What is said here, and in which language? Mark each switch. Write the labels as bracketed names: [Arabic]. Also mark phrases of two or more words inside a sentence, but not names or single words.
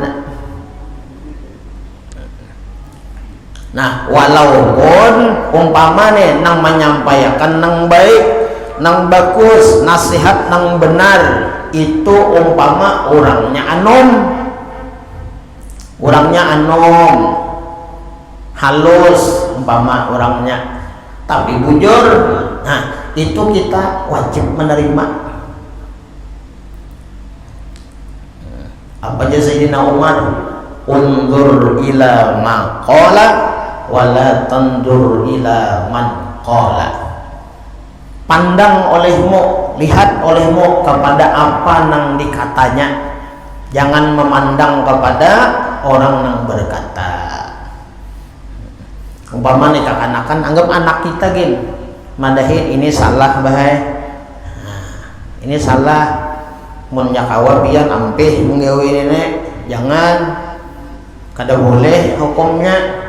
[Banjar] Nah walaupun umpama nih nang menyampaikan nang baik, nang bagus, nasihat nang benar, itu umpama orangnya anom, halus umpama orangnya, tapi bujur. Nah itu kita wajib menerima. Apa aja [Arabic] Sayyidina Umar, انظر إلى ما قال ولا تنظر إلى من قال. [Banjar] Pandang olehmu, lihat olehmu kepada apa nang dikatanya, jangan memandang kepada orang yang berkata. Umpama nih kakanakan anggap anak kita gin madahin ini salah bahaya, ini salah mun nyakawa biar ampih menggawi ini jangan, kada boleh hukumnya.